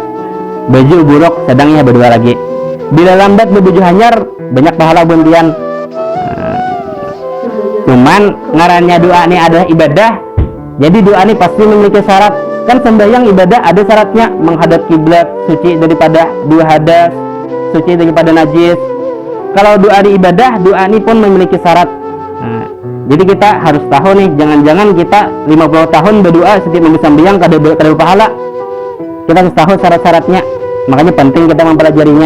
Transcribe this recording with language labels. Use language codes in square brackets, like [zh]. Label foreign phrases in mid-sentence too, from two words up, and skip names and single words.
[bjn] Baju buruk sedangnya berdoa lagi. Bila lambat berbaju hanyar, banyak pahala buntian. Cuman ngarannya doa ini adalah ibadah. Jadi doa ini pasti memiliki syarat. Kan sembahyang ibadah ada syaratnya, menghadap kiblat, suci daripada 2 hadas, suci daripada najis. Kalau doa di ibadah, doa ini pun memiliki syarat. Nah, jadi kita harus tahu nih, jangan-jangan kita 50 tahun berdoa setiap minggu sembahyang kada pahala. Kita harus tahu syarat-syaratnya. Makanya penting kita mempelajarinya.